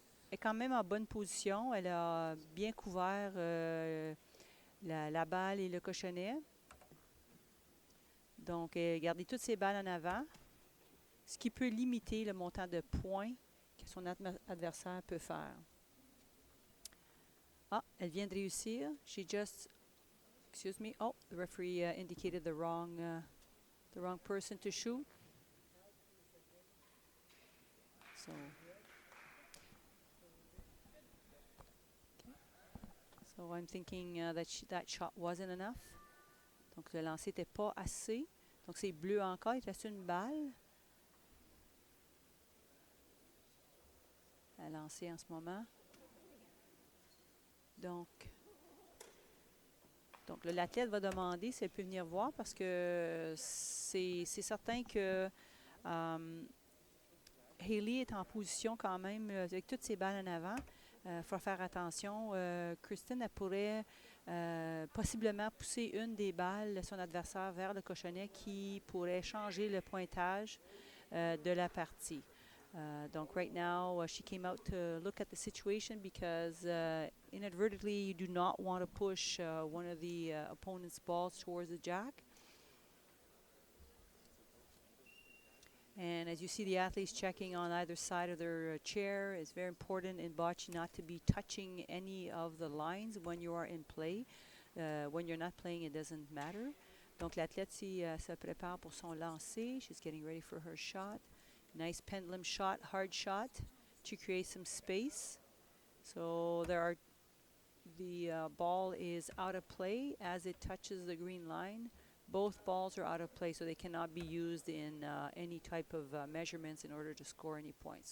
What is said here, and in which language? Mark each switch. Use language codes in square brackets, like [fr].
[fr] Elle est quand même en bonne position. Elle a bien couvert la balle et le cochonnet. Donc, elle a gardé toutes ses balles en avant, ce qui peut limiter le montant de points que son adversaire peut faire. Ah, elle vient de réussir. [en] She just, excuse me. Oh, the referee indicated the wrong person to shoot. So, so I'm thinking that shot wasn't enough. [fr] Donc, le lancer n'était pas assez. Donc, c'est bleu encore. Il reste 1 balle à lancer en ce moment. Donc l'athlète va demander si elle peut venir voir parce que c'est certain que Hayley est en position quand même avec toutes ses balles en avant. Il faut faire attention. Kristyn, elle pourrait possiblement pousser une des balles de son adversaire vers le cochonnet qui pourrait changer le pointage de la partie. [en] Donc, right now, she came out to look at the situation because inadvertently you do not want to push one of the opponent's balls towards the jack. And as you see, the athletes checking on either side of their chair. It's very important in bocce not to be touching any of the lines when you are in play. When you're not playing, it doesn't matter. [fr] Donc, l'athlète se prépare pour son lancer. [en] She's getting ready for her shot. Nice pendulum shot, hard shot to create some space. So the ball is out of play as it touches the green line. Both balls are out of play, so they cannot be used in any type of measurements in order to score any points.